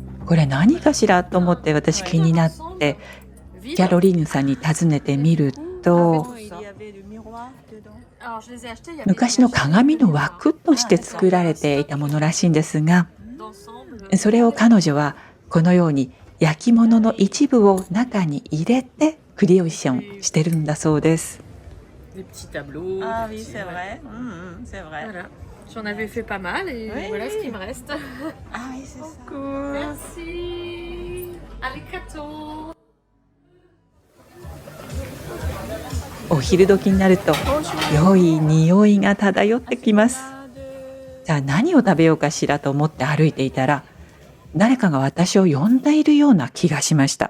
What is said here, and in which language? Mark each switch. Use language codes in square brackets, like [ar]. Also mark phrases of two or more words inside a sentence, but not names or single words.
[ja] これ何かしらと思って私気になってキャロリーヌさんに尋ねてみると、昔の鏡の枠として作られていたものらしいんですが、それを彼女はこのように焼き物の一部を中に入れてクリエーションしてるんだそうです。 [fr] Des petits tableaux. Ah des oui, petits, c'est vrai. C'est vrai. Voilà. J'en avais fait pas mal et Oui, voilà oui. ce qui me reste. Ah oui, c'est ça. Merci. [ja] Arigato. お昼時になると良い匂いが漂ってきます。じゃあ何を食べようかしらと思って歩いていたら、誰かが私を呼んでいるような気がしました。